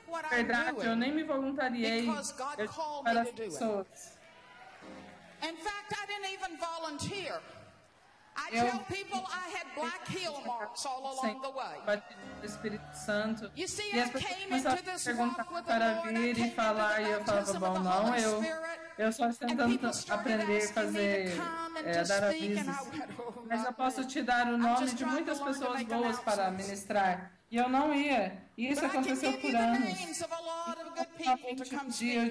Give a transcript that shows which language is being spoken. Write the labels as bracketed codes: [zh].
[pt] Verdade, eu nem me voluntariei para as pessoas. [en] In fact, I didn't even volunteer. I tell people I had black heel marks all along the way. [pt] Espírito Santo. [en] You see, I came into this walk with the Lord. [pt] E falar, e eu falava, bom, não, eu só estou tentando aprender, fazer, dar avisos. Mas eu posso te dar o nome de muitas pessoas boas para ministrar. E eu não ia. E isso aconteceu por anos. Dia